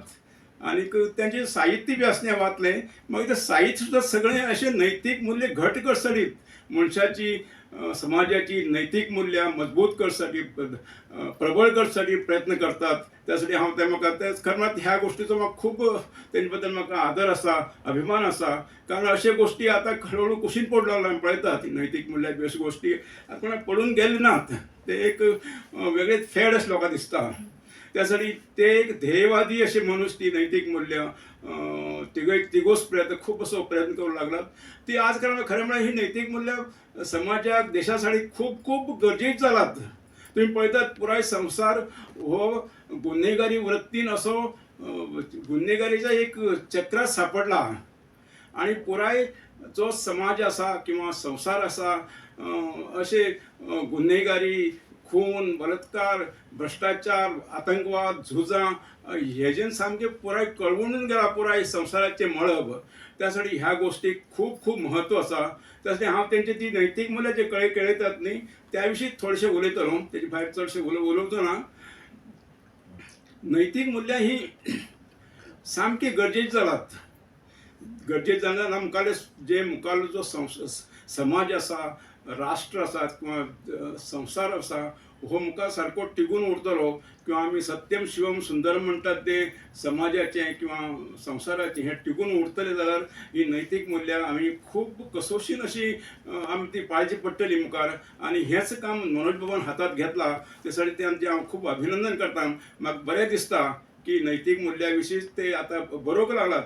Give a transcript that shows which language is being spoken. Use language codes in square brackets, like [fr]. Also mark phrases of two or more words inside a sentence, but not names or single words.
[kok] आनीक तेंचें साहित्य बी आसलें वाचलें. मागीर तें साहित्य सुद्दां सगळें अशें नैतीक मूल्य घट करसाठी, मनशाची समाजाची नैतीक मुल्यां मजबूत करसाठी, प्रबळ करसाठी प्रयत्न करतात. त्यासाठी हांव ते म्हाका तेच खरें म्हळ्यार ह्या गोश्टीचो म्हाका खूब तेजे बद्दल म्हाका आदर आसा, अभिमान आसा. कारण अशे गोश्टी आतां हळू कुशीन पडूंक लागल्या. आमी पळयतात नैतीक मुल्यां बी अश्यो गोश्टी कोणा पडून गेले नात. ते एक वेगळेच फेड अशें लोकांक दिसता. त्यासाठी ते एक ध्येयवादी असे मनुष्य ती नैतीक मूल्य तिगोच प्रयत्न खूप असो प्रयत्न करू लागलात. ती आज कारण खरं म्हळ्यार ही नैतीक मूल्य समाजाक देशासाठी खूप खूप गरजेची जालात. तुम्ही पळयतात पुराय संवसार हो गुन्हेगारी वृत्तीन असो गुन्हेगारीचा एक चक्रात सापडला. आणि पुराय जो समाज असा किंवा संसार असा असे गुन्हेगारी, खून, बलात्कार, भ्रष्टाचार, आतंकवाद, झुजा हेजेन सामके पुराय कळवून गेला पुराय संसाराचे मळब. त्यासाठी ह्या गोष्टी खूप खूप महत्व असा. त्यासाठी हांव तेंची ती नैतीक मूल्य जे कळयतात न्ही त्याविशीं थोडेशे उलयतलो. तेजे भायर चडशे उलोवचो ना. नैतीक मूल्य ही सामकी गरजेची जालात. गरजेचे जाल्यार आमकाले जे मुखारलो जो समाज आसा, राष्ट्र आसा किंवा संसार आसा हो मुखार सारको टिकून उरतलो किंवा आमी [sa] सत्यम शिवम सुंदरम [kok] म्हणटात ते समाजाचें किंवा संसाराचें हें टिकून उरतलें जाल्यार ही नैतीक मूल्यां आमी खूब कसोशीन अशी आमी ती पाळची पडटली मुखार. आनी हेंच काम मनोज बाबान हातांत घेतलां. ते साठी तेंचें हांव खूब अभिनंदन करता. म्हाका बरें दिसता की नैतीक मूल्या विशीं ते आतां बरोवंक लागला.